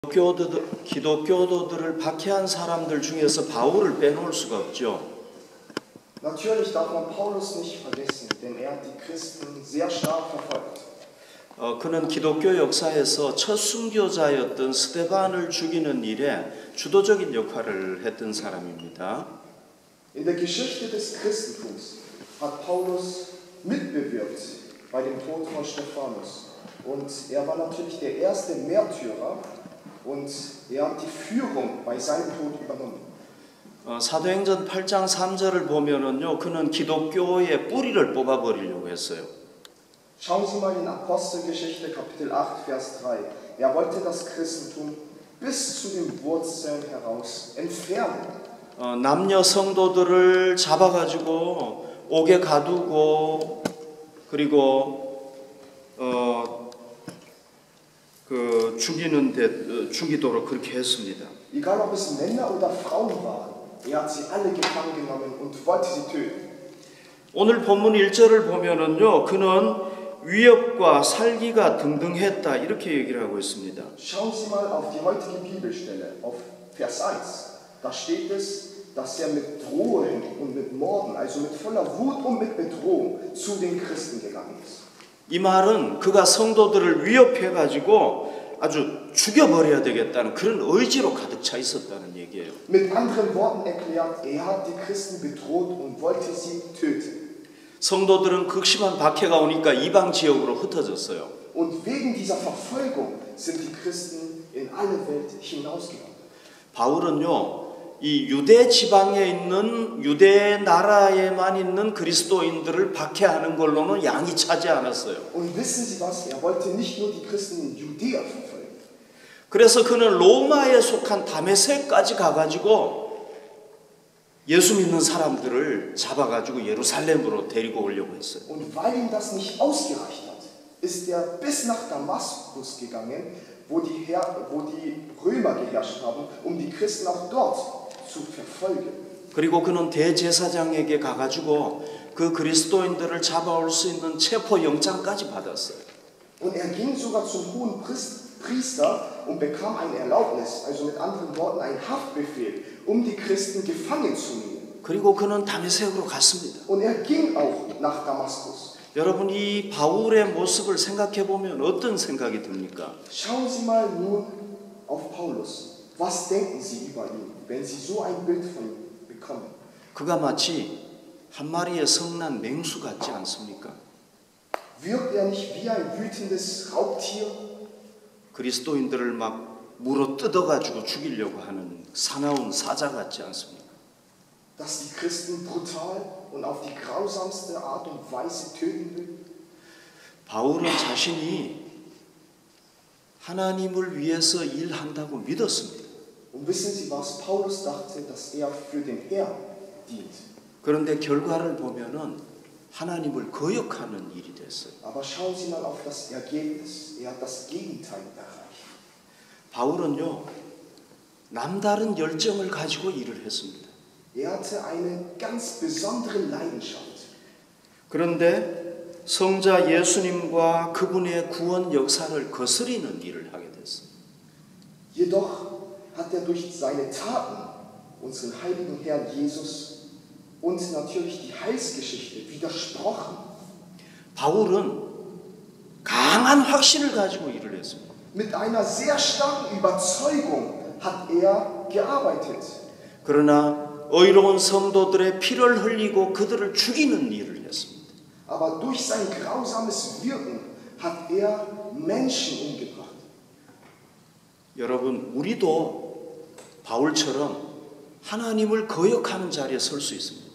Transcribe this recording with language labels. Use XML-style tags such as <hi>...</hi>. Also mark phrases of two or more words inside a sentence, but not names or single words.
<ko>기독교도들을 박해한 사람들 중에서 바울을 빼놓을 수가 없죠.</ko> <de>Natürlich darf man Paulus nicht vergessen, denn er hat die Christen sehr stark verfolgt.</de> <ko>그는 기독교 역사에서 첫 순교자였던 스데반을 죽이는 일에 주도적인 역할을 했던 사람입니다.</ko> <de>In der Geschichte des Christentums hat Paulus mitbewirkt bei dem Tod von Stephanus. Und er war natürlich der erste Märtyrer und er hat die Führung bei seinem Tod übernommen.</de> <ko>사도행전 8장 3절을 보면은요, 그는 기독교의 뿌리를 뽑아버리려고 했어요.</ko> <de>Schauen Sie mal in Apostelgeschichte Kapitel 8 Vers 3. Er wollte das Christentum bis zu den Wurzeln heraus entfernen.</de> <ko>남녀 성도들을 잡아가지고 옥에 가두고 그리고 죽이도록 그렇게 했습니다.</ko> <de>Egal ob es Männer oder Frauen waren, er hat sie alle gefangen genommen und wollte sie töten.</de> <ko>오늘 본문 1절을 보면은요, 그는 위협과 살기가 등등했다 이렇게 얘기를 하고 있습니다.</ko> <de>Schauen Sie mal auf die heutige Bibelstelle, auf Vers 1. Da steht es, dass er mit Drohen und mit Morden, also mit voller Wut und mit Bedrohung zu den Christen gegangen ist.</de> <ko>이 말은 그가 성도들을 위협해가지고 아주 죽여버려야 되겠다는 그런 의지로 가득 차 있었다는 얘기예요.</ko> <de>Mit anderen Worten erklärt, er hat die Christen bedroht und wollte sie töten.</de> <ko>성도들은 극심한 박해가 오니까 이방 지역으로 흩어졌어요.</ko> <de>Und wegen dieser Verfolgung sind die Christen in alle Welt hinausgegangen.</de> <ko>바울은요, 이 유대 지방에 있는 유대 나라에만 있는 그리스도인들을 박해하는 걸로는 양이 차지 않았어요.</ko> <de>Und wissen Sie was? Er wollte nicht nur die Christen in Judäa verfolgen.</de> <ko>그래서 그는 로마에 속한 다메섹까지 가가지고 예수 믿는 사람들을 잡아가지고 예루살렘으로 데리고 오려고 했어요.</ko> <de>Und weil ihm das nicht ausgereicht hat, ist er bis nach Damaskus gegangen, wo die Römer geherrscht haben, um die Christen auch dort zu verfolgen.</de> <ko>그리고 그는 대제사장에게 가가지고 그 그리스도인들을 잡아올 수 있는 체포 영장까지 받았어요.</ko> <de>Und er ging sogar zum hohen Priester und bekam eine Erlaubnis, also mit anderen Worten einen Haftbefehl, um die Christen gefangen zu nehmen.</de> <ko>그리고 그는 다메섹으로 갔습니다.</ko> <de>Und er ging auch nach Damaskus.</de> <ko>여러분, 이 바울의 모습을 생각해 보면 어떤 생각이 듭니까?</ko> <de>Schauen Sie mal nun auf Paulus. Was denken Sie über ihn, wenn Sie so ein Bild von ihm bekommen?</de> <ko>그가 마치 한 마리의 성난 맹수 같지 않습니까?</ko> <de>Wirkt er nicht wie ein wütendes Raubtier?</de> <ko>그리스도인들을 막 물어 뜯어가지고 죽이려고 하는 사나운 사자 같지 않습니까?</ko> <de>Dass die Christen brutal und auf die grausamste Art und Weise töten will?</de> <ko>바울은 자신이 하나님을 위해서 일한다고 믿었습니다.</ko> <de>Und wissen Sie was? Paulus dachte, dass er für den Herrn dient.</de> <ko>그런데 결과를 보면은 하나님을 거역하는 일이 됐어요.</ko> <de>Aber schauen Sie mal auf das Ergebnis. Er hat das Gegenteil erreicht.</de> <ko>바울은요, 남다른 열정을 가지고 일을 했습니다.</ko> <de>Er hatte eine ganz besondere Leidenschaft.</de> <ko>그런데 성자 예수님과 그분의 구원 역사를 거스리는 일을 하게 됐어요.</ko> <de>Jedoch hat er durch seine Taten unseren heiligen Herrn Jesus und natürlich die Heilsgeschichte widersprochen.</de> <ko>바울은 강한 확신을 가지고 일을 했습니다.</ko> <de>Mit einer sehr starken Überzeugung hat er gearbeitet.</de> <ko>그러나 의로운 성도들의 피를 흘리고 그들을 죽이는 일을 했습니다.</ko> <de>Aber durch sein grausames Wirken hat er Menschen umgebracht.</de> <ko>여러분, 우리도 바울처럼 하나님을 거역하는 자리에 설 수 있습니다.</ko>